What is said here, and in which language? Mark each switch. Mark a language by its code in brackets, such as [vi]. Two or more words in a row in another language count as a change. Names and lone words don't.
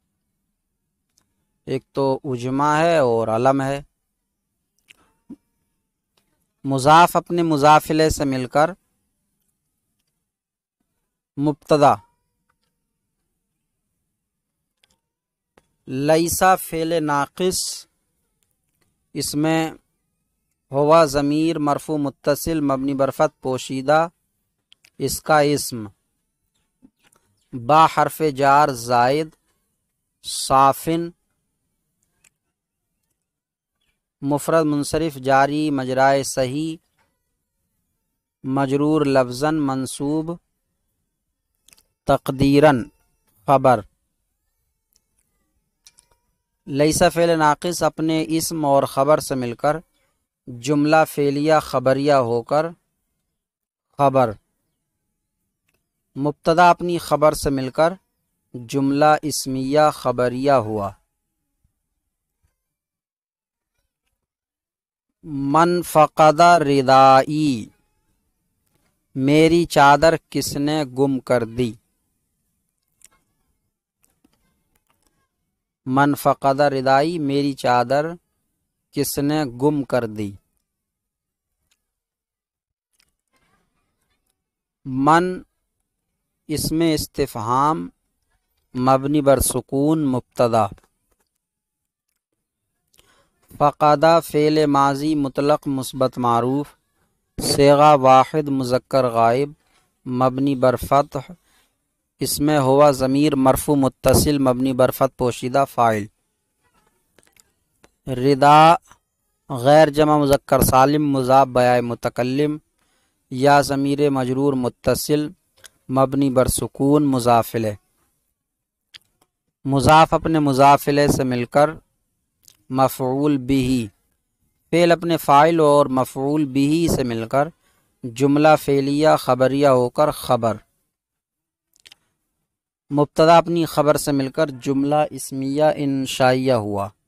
[ur] ایک تو اجماع ہے اور علم ہے، مضاف اپنے مضاف الیہ سے مل کر مبتدا، لیسا فعل ناقص، اس میں ہوا ضمیر مرفوع متصل مبنی برفت پوشیدہ اس کا اسم با حرف جار زائد صافن مفرد منصرف جاری مجرائے صحیح مجرور لفظاً منصوب تقدیراً خبر لیسا فعل ناقص اپنے اسم اور خبر سے مل کر جملہ فعلیہ خبریہ ہو کر خبر مبتدا اپنی خبر سے مل کر جملہ اسمیہ خبریہ ہوا [ar] من فقد ردائی [ur] میری چادر کس نے گم کر دی [ar] من فقد ردائی [ur] میری چادر کس نے گم کر دی من اسم استفہام مبنی بر سکون مبتدا فقدہ فعل ماضی مطلق مثبت معروف صیغہ واحد مذکر غائب مبنی بر فتح اس میں ہوا ضمیر مرفوع متصل مبنی بر فتح پوشیدہ فاعل ردا غیر جمع مذکر سالم مضاف بیائے متکلم یا ضمیر مجرور متصل مبنی بر سکون مضاف الیہ مضاف اپنے مضاف الیہ سے مل کر مفعول بہ فعل اپنے فاعل اور مفعول بہ سے مل کر جملہ فعلیہ خبریہ ہو کر خبر مبتدا اپنی خبر سے مل کر جملہ اسمیہ انشائیہ ہوا